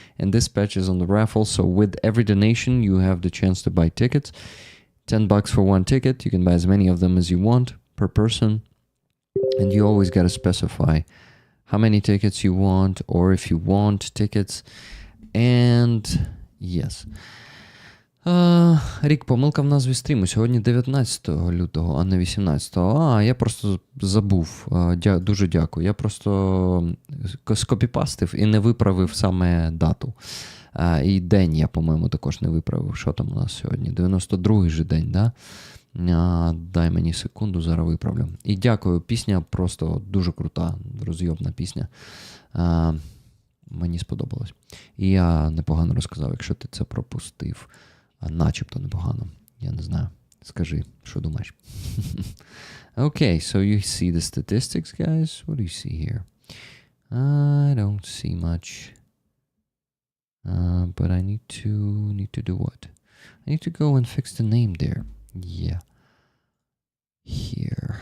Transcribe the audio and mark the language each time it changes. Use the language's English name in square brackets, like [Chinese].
[English] And this patch is on the raffle. So with every donation, you have the chance to buy tickets. $10 for 1 ticket. You can buy as many of them as you want per person. And you always got to specify how many tickets you want, or if you want tickets. And yes. [Ukrainian] Рік, помилка в назві стріму. Сьогодні 19 лютого, а не 18. Я просто забув. Дуже дякую. Я просто скопіпастив і не виправив саме дату. І день я, по-моєму, також не виправив. Що там у нас сьогодні? 92-й же день, да? Дай мені секунду, зараз виправлю. І дякую, пісня просто дуже крута, розйобна пісня. Мені сподобалось. І я непогано розказав, якщо ти це пропустив. Начебто непогано. Я не знаю. Скажи, що думаєш? [English] Okay, so you see the statistics, guys? What do you see here? I don't see much. But I need to do what? I need to go and fix the name there. Yeah. Here.